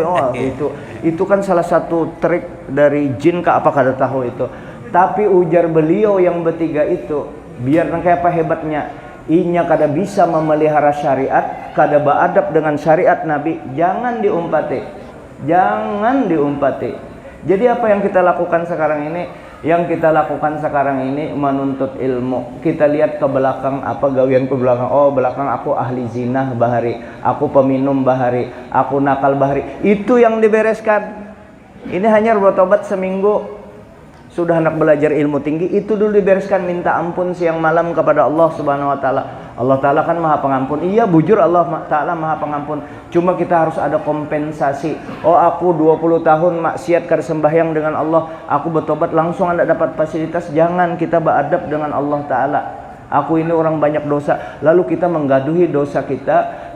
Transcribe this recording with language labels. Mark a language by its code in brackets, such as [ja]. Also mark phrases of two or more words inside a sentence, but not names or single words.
[bjn] Itu kan salah satu trik dari jin kah apa kada tahu itu. Tapi ujar beliau yang bertiga itu, biar kayak apa hebatnya, inya kada bisa memelihara syariat, kada beradab dengan syariat Nabi, jangan diumpati. Jangan diumpati. Jadi apa yang kita lakukan sekarang ini? Yang kita lakukan sekarang ini menuntut ilmu. Kita lihat ke belakang, apa gawian ke belakang. Oh, belakang aku ahli zina bahari, aku peminum bahari, aku nakal bahari. Itu yang dibereskan. Ini hanya bertobat seminggu, sudah hendak belajar ilmu tinggi, itu dulu dibereskan. Minta ampun siang malam kepada Allah [ar] سبحانه وتعالى. [bjn] Allah Ta'ala kan maha pengampun. Iya bujur Allah Ta'ala maha pengampun. Cuma kita harus ada kompensasi. Oh aku 20 tahun maksiat kada sembahyang dengan Allah, aku bertobat langsung anda dapat fasilitas. Jangan, kita beradab dengan Allah Ta'ala. Aku ini orang banyak dosa, lalu kita menggaduhi dosa kita.